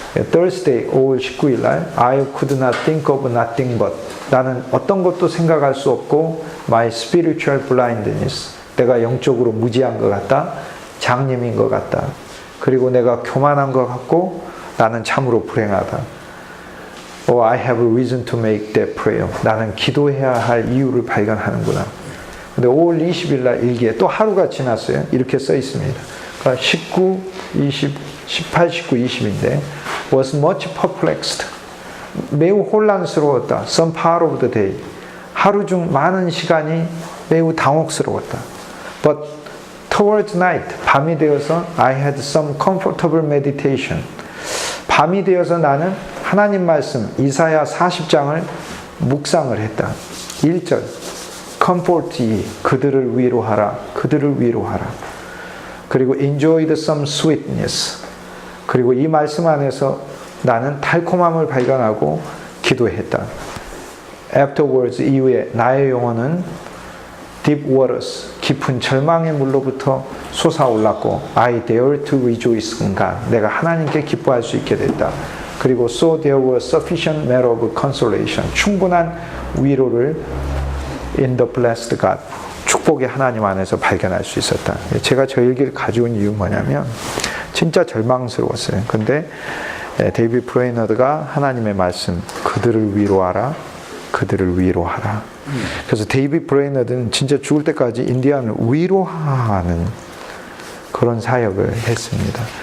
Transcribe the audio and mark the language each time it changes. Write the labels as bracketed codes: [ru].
[ko] Thursday 5월 19일 날 [en] I could not think of nothing but, [ko] 나는 어떤 것도 생각할 수 없고 [en] my spiritual blindness, [ko] 내가 영적으로 무지한 것 같다, 장님인 것 같다, 그리고 내가 교만한 것 같고 나는 참으로 불행하다. [en] Oh, I have a reason to make that prayer. [ko] 나는 기도해야 할 이유를 발견하는구나. 근데 5월 20일 날 일기에 또 하루가 지났어요. 이렇게 써 있습니다. 그러니까 19, 20, 18, 19, 20인데 [en] was much perplexed. [ko] 매우 혼란스러웠다. [en] Some part of the day. [ko] 하루 중 많은 시간이 매우 당혹스러웠다. [en] But towards night, [ko] 밤이 되어서 [en] I had some comfortable meditation. [ko] 밤이 되어서 나는 하나님 말씀 이사야 40장을 묵상을 했다. 1절 [en] comfort ye, [ko] 그들을 위로하라, 그들을 위로하라. 그리고 [en] enjoyed some sweetness, [ko] 그리고 이 말씀 안에서 나는 달콤함을 발견하고 기도했다. [en] Afterwards, [ko] 이후에 나의 영혼은 [en] deep waters, [ko] 깊은 절망의 물로부터 솟아올랐고 [en] I dare to rejoice in God, [ko] 내가 하나님께 기뻐할 수 있게 됐다. [en] 그리고 so there was sufficient matter of consolation, [ko] 충분한 위로를 [en] in the blessed God, [ko] 축복의 하나님 안에서 발견할 수 있었다. 제가 저 일기를 가져온 이유 뭐냐면 진짜 절망스러웠어요. 근데 데이비드 브레이너드가 하나님의 말씀, 그들을 위로하라, 그들을 위로하라. 그래서 데이비드 브레이너드는 진짜 죽을 때까지 인디안을 위로하는 그런 사역을 했습니다.